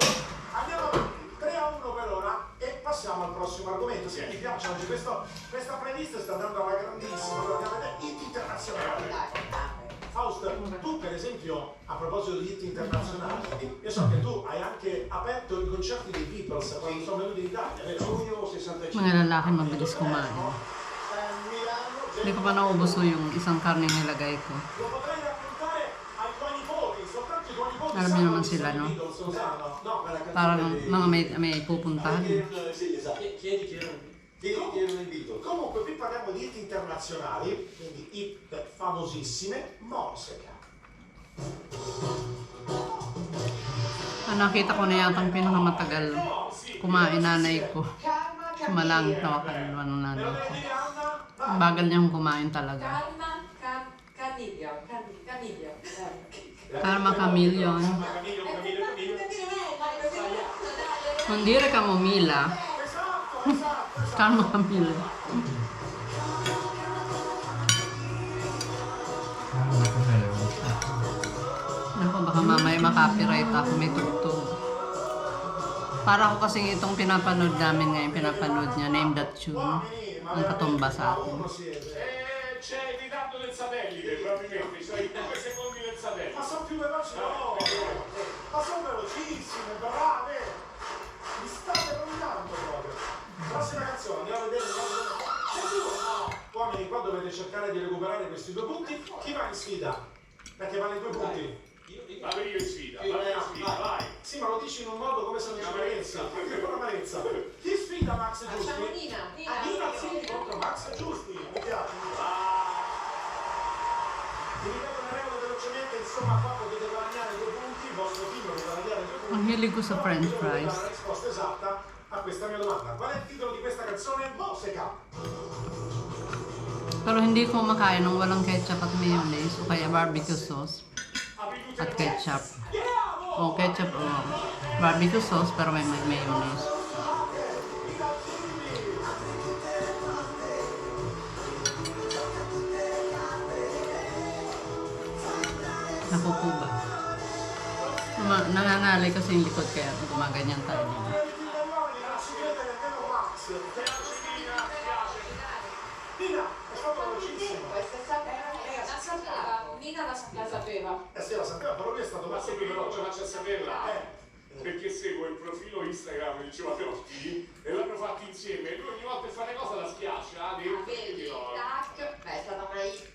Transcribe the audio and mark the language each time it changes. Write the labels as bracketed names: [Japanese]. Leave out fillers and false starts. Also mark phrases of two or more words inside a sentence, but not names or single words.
[Italian] Andiamo avanti, 3-1 per ora e passiamo al prossimo argomento. Sì, mi piace oggi questa playlist sta andando alla grandissima, lo andiamo a vedere, hit internazionali. Faust, tu per esempio, a proposito di hit internazionali, io so che tu hai anche aperto i concerti dei Beatles quando sono venuti in Italia, vero? Giugno 65. [Filipino] Mga lalaki mabilis kumain. Hindi ko pa naubos yung isang karne nilagay ko. [Italian] Lo potrei raccontare ai tuoi nipoti, soltanto i tuoi nipoti [Filipino] Alam niyo naman sila, no? [Italian] Beatles, lo sanno? No, quella canzone [Filipino] Para [Italian] dei- [Filipino] mga may pupuntahan. [Italian] Sì, esatto. Chiedi chi erano i Beatles. Comunque qui parliamo di hit internazionali, quindi hit famosissime, Morseca. [Filipino] Nakita ko na yata ang pinakamatagal kumain nanay ko. Sumalangit na ako kaluluwa ng nanay ko. [Italian] Devi Anna? [Filipino] Ang bagal niyang kumain talaga. [Italian] Calma, Caniglio. Karma Chameleon. Camiglio. Non dire Camomilla. Esatto. Karma Chameleon. [Filipino] Ako, baka mamaya makapiright ako, may tugtog. Para ako kasing itong pinapanood namin ngayon, pinapanood niya, Name That Tune. Ang katumba sa akin. [Italian] C'è il ritardo del satellite, probabilmente, cioè i 2 secondi del satellite. Ma sono più veloci no! Ma sono velocissime, brave! Mi state rovinando proprio. Prossima canzone, andiamo a vedere. No! Uomini, qua dovete cercare di recuperare questi 2 punti. Chi va in sfida? Perché vanno i 2 punti. Vado io in sfida, vai. Sì, ma lo dici in un modo come se non ci amarezza. Amarezza. Chi sfida Max Giusti? Facciamo Nina. Nina sì, contro Max Giusti. Mi piace. Vi ripeto le regole velocemente, insomma qua potete guadagnare 2 punti, il vostro team deve guadagnare 2 punti. [Filipino] Ang hilig ko sa [English] french fries. [Italian] La risposta esatta a questa mia domanda. Qual è il titolo di questa canzone? Mosseca. [Filipino] Pero hindi ko makain ng walang ketchup at mayonnaise o kaya [English] barbecue sauce [Filipino] at ketchup. O ketchup o [English] barbecue sauce [Filipino] pero may mayonnaise. Naku po ba? Nangangalay kasi yung likod kaya gumaganyan tayo. [Italian] Nina, è stato velocissimo. Nina la sapeva. Sì, la sapeva, però lui è stato molto più veloce. Faccio a saperla perché seguo il profilo Instagram di Giovanotti e l'hanno fatto insieme e lui ogni volta che fa una cosa la schiaccia Vedi, tac, beh, è stata una hit.